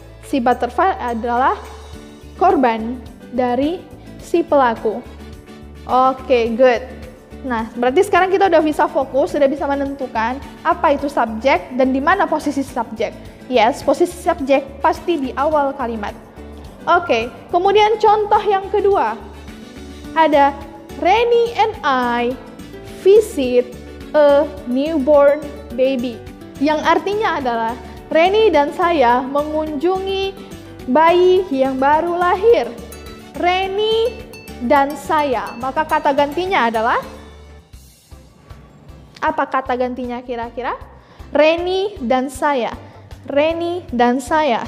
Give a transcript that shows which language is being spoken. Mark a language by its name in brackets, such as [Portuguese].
[Indonesian] Si butterfly adalah korban dari si pelaku. Oke, good. Nah, berarti sekarang kita udah bisa fokus, sudah bisa menentukan apa itu subjek dan di mana posisi subjek. Yes, posisi subjek pasti di awal kalimat. Oke, kemudian contoh yang kedua. [English] Ada Reni and I visit a newborn baby. [Indonesian] Yang artinya adalah Reni dan saya mengunjungi bayi yang baru lahir. Reni dan saya. Maka kata gantinya adalah apa kata gantinya kira-kira? Reni dan saya. Reni dan saya.